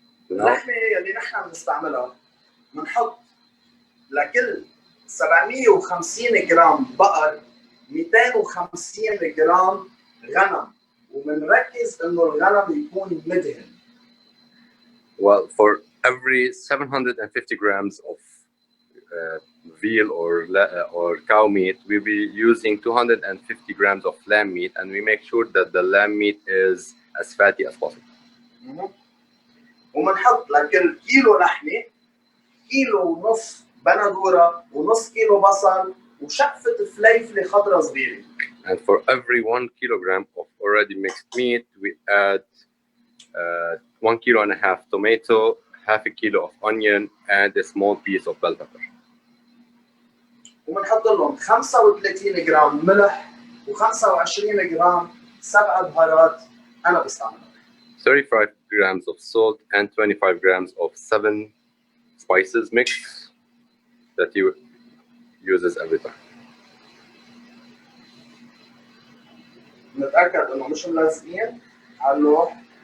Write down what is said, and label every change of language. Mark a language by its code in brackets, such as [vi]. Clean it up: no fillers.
[ar] اللحمة اللي نحن بنستعملها بنحط لكل 750 جرام بقر 250 جرام غنم، وبنركز انه الغنم يكون مدهن. [en] Well, for every 750 grams of veal or cow meat, we'll be using 250 grams of lamb meat, and we make sure that the lamb meat is as fatty as possible. [ar] وبنحط لكل كيلو لحمة كيلو ونص بندورة ونص كيلو بصل وشقفة فليفلة خضراء صغيرة. [en] And for every 1 kilogram of already mixed meat, we add 1.5 kilos tomato, half a kilo of onion, and a small piece of bell pepper. [ar] وبنحط لهم 35 جرام ملح و25 جرام سبع بهارات أنا بستعملها. [en] 35 grams of salt and 25 grams of 7 spices mix that he uses every time. [ar] نتأكد إنه مش ملزقين على اللوح.